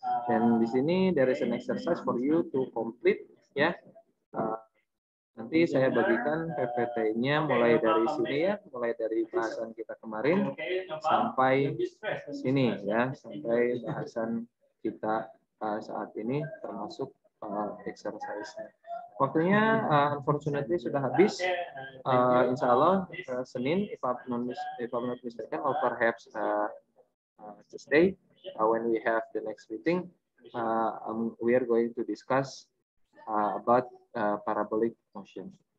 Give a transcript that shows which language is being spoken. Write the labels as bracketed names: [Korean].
[Indonesian] Dan di sini [English] there is an exercise for you to complete ya. [Indonesian] Nanti saya bagikan PPT-nya mulai dari sini ya, mulai dari bahasan kita kemarin sampai sini ya, sampai bahasan kita saat ini termasuk exercise-nya. Waktunya unfortunately sudah habis. [English] Insya Allah Senin, if I'm not mistaken, or perhaps Tuesday, when we have the next meeting, we are going to discuss about parabolic motion.